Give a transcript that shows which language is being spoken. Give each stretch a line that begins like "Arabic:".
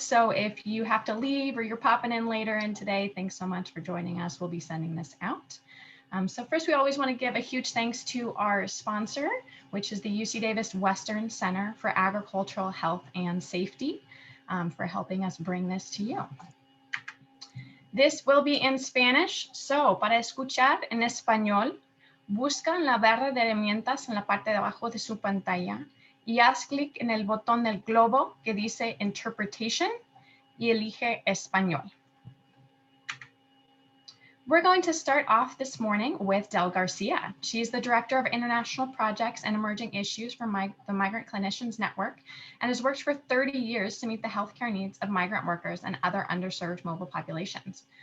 English: So if you have to leave or you're popping in later in today, thanks so much for joining us. We'll be sending this out. So first, we always want to give a huge thanks to our sponsor, which is the UC Davis Western Center for Agricultural Health and Safety, for helping us bring this to you. This will be in Spanish, so
Spanish: para escuchar en español, busca en la barra de herramientas en la parte de abajo de su pantalla y haz clic en el botón del globo que dice Interpretation y elige Español.
English: We're going to start off this morning with Del Garcia. She's the Director of International Projects and Emerging Issues for the Migrant Clinicians Network and has worked for 30 years to meet the healthcare needs of migrant workers and other underserved mobile populations.